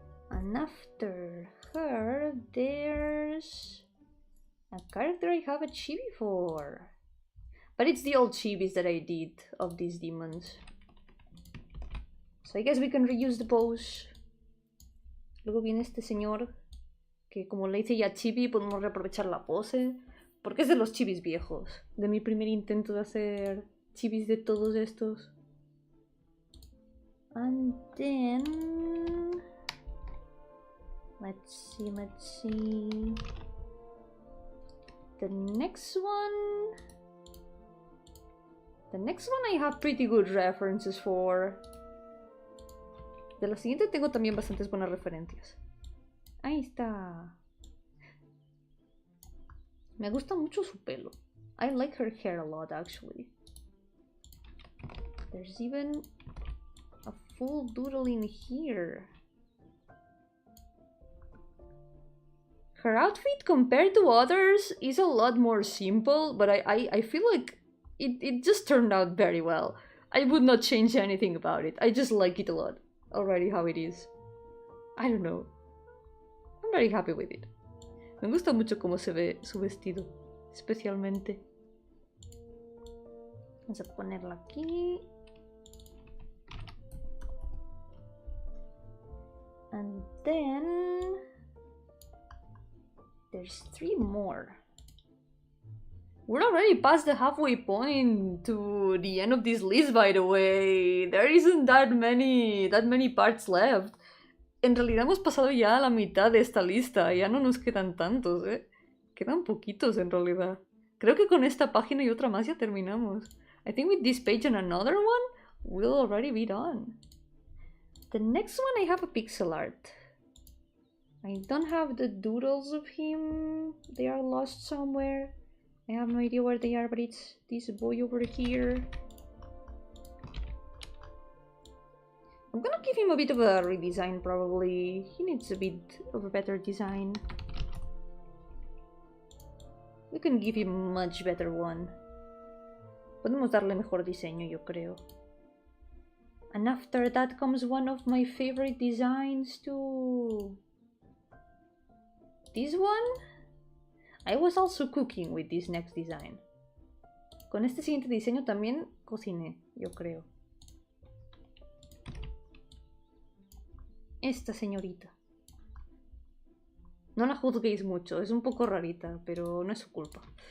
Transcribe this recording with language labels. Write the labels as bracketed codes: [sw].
[en] And after her, there's a character I have a chibi for. But it's the old chibis that I did of these demons. So I guess we can reuse the pose. [es] Luego viene este señor, que como le hice ya chibi, podemos reaprovechar la pose. Porque es de los chibis viejos. De mi primer intento de hacer chibis de todos estos. [en] And then... Let's see. The next one I have pretty good references for. [es] De la siguiente tengo también bastantes buenas referencias. Ahí está. Me gusta mucho su pelo. [en] I like her hair a lot, actually. There's even a full doodle in here. Her outfit compared to others is a lot more simple, but I feel like it just turned out very well. I would not change anything about it. I just like it a lot already how it is. I don't know. I'm very happy with it. [es] Me gusta mucho cómo se ve su vestido, especialmente. Vamos a ponerla aquí. [en] And then... There's 3 more. We're already past the halfway point to the end of this list, by the way. There isn't that many parts left. [es] En realidad hemos pasado ya a la mitad de esta lista. Ya no nos quedan tantos, ¿eh? Quedan poquitos en realidad. Creo que con esta página y otra más ya terminamos. [en] I think with this page and another one, we'll already be done. The next one I have a pixel art. I don't have the doodles of him. They are lost somewhere. I have no idea where they are, but it's this boy over here. I'm gonna give him a bit of a redesign, probably. He needs a bit of a better design. We can give him a much better one. [es] Podemos darle mejor diseño, yo creo. [en] And after that comes one of my favorite designs too. This one, I was also cooking with this next design. [es] Con este siguiente diseño también cociné, yo creo. Esta señorita. No la juzguéis mucho, es un poco rarita, pero no es su culpa.